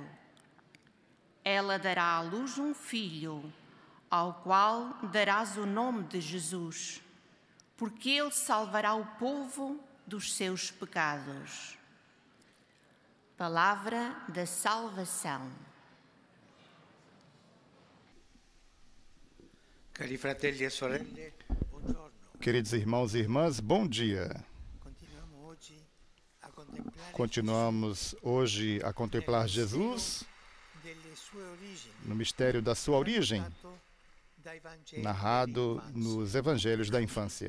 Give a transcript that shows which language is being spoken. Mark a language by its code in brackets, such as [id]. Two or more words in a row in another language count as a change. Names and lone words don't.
[pt] Ela dará à luz um filho, ao qual darás o nome de Jesus, porque ele salvará o povo dos seus pecados. Palavra da salvação. [it] Cari fratelli e sorelle, buongiorno. [pt] Queridos irmãos e irmãs, bom dia. Continuamos hoje a contemplar Jesus no mistério da sua origem, narrado nos Evangelhos da infância.